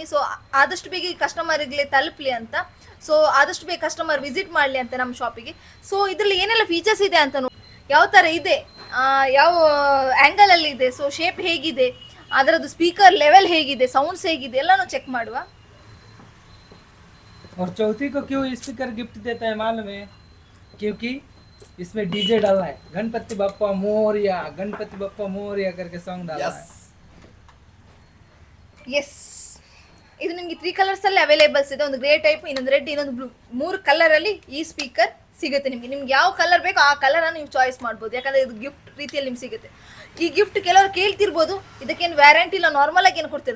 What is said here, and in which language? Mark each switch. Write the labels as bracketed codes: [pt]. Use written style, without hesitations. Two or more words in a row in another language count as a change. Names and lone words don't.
[kn] ಸೊ ಆದಷ್ಟು ಬೇಗ ಕಸ್ಟಮರ್ಗೆ ತಲುಪಲಿ ಅಂತ. ಸೊ ಆದಷ್ಟು ಬೇಗ ಕಸ್ಟಮರ್ ವಿಸಿಟ್ ಮಾಡಲಿ ಅಂತ ನಮ್ಮ ಶಾಪಿಗೆ. ಸೊ ಇದರಲ್ಲಿ ಏನೆಲ್ಲ ಫೀಚರ್ಸ್ ಇದೆ ಅಂತ ಯಾವ ಥರ ಇದೆ, ಯಾವ ಆ್ಯಂಗಲಲ್ಲಿ ಇದೆ, ಸೊ ಶೇಪ್ ಹೇಗಿದೆ, ಅದರದ್ದು [en] speaker level [kn] ಹೇಗಿದೆ, ಸೌಂಡ್ಸ್ ಹೇಗಿದೆ ಎಲ್ಲನೂ ಚೆಕ್ ಮಾಡುವ. [hi] और चौथी को क्यों स्पीकर गिफ्ट देता है मालूम है? क्योंकि इसमें डीजे डालना है, गणपति बप्पा मोरिया करके सॉन्ग डालना है. [kn] ಎಸ್, ಇದು ನಿಮಗೆ 3 ಕಲರ್ಸಲ್ಲಿ ಅವೈಲೇಬಲ್ಸ್ ಇದೆ. ಒಂದು [en] grey type, [kn] ಇನ್ನೊಂದು ರೆಡ್, ಇನ್ನೊಂದು ಬ್ಲೂ. 3 ಕಲರಲ್ಲಿ ಈ ಸ್ಪೀಕರ್ ಸಿಗುತ್ತೆ ನಿಮ್ಗೆ ಯಾವ ಕಲರ್ ಬೇಕೋ ಆ ಕಲರನ್ನು ನೀವು ಚಾಯ್ಸ್ ಮಾಡ್ಬೋದು. ಯಾಕಂದರೆ ಇದು ಗಿಫ್ಟ್ ರೀತಿಯಲ್ಲಿ ನಿಮ್ಗೆ ಸಿಗುತ್ತೆ. ಈ ಗಿಫ್ಟ್ ಕೆಲವರು ಕೇಳ್ತಿರ್ಬೋದು, ಇದಕ್ಕೇನು ವ್ಯಾರಂಟಿ ಇಲ್ಲ, ನಾರ್ಮಲ್ ಆಗಿ ಏನು ಕೊಡ್ತೀರಿ?